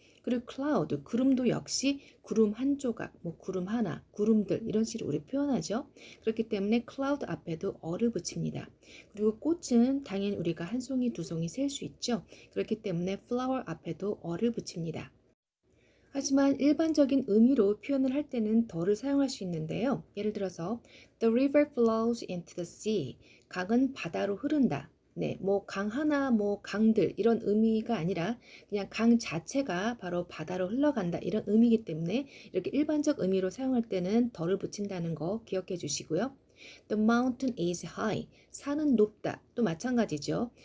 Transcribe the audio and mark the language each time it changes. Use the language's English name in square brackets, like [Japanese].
[Korean] 그리고 cloud, 구름도 역시 구름 한 조각, 구름 하나, 구름들 이런 식으로 우리 표현하죠. 그렇기 때문에 cloud 앞에도 어를 붙입니다. 그리고 꽃은 당연히 우리가 한 송이, 두 송이 셀 수 있죠. 그렇기 때문에 flower 앞에도 어를 붙입니다. 하지만 일반적인 의미로 표현을 할 때는 더를 사용할 수 있는데요. [English] 예를 들어서 The river flows into the sea. [Korean] 강은 바다로 흐른다. 네, 강 하나, 강들 이런 의미가 아니라 그냥 강 자체가 바로 바다로 흘러간다 이런 의미이기 때문에 이렇게 일반적 의미로 사용할 때는 더를 붙인다는 거 기억해 주시고요. The mountain is high. 산은 높다. 또 마찬가지죠.